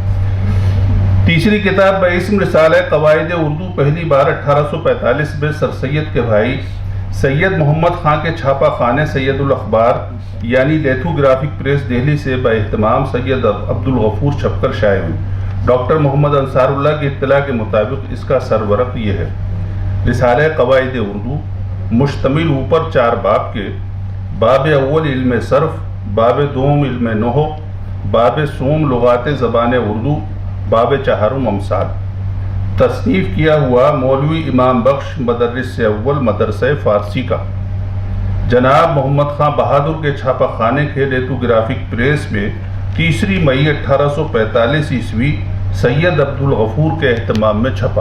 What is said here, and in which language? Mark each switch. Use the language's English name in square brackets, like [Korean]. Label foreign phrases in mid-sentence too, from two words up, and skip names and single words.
[Urdu] تیسری کتاب باسم رسالہ قواعد اردو پہلی بار 1845 میں سر سید کے بھائی سید محمد خان کے چھاپا خانے سید الاخبار یعنی [English] lithographic press [Urdu] دہلی سے باہتمام سید عبد الغفور چھپ کر شائع ہوئی۔ ڈاکٹر محمد انصار اللہ کی اطلاع کے مطابق اس کا سرورق یہ ہے: رسالہ قواعد اردو مشتمل اوپر 4 باب کے: باب اول علم صرف، باب دوم علم نحو، باب سوم لغات زبان اردو، باب چہارم امثال۔ تصنیف کیا ہوا مولوی امام بخش مدرس اول مدرسہ فارسی کا۔ جناب محمد خان بہادر کے چھاپا خانے کے [English] lithographic press [Urdu] میں 3 مئی 1845 عیسوی سید عبد الغفور کے اہتمام میں چھپا۔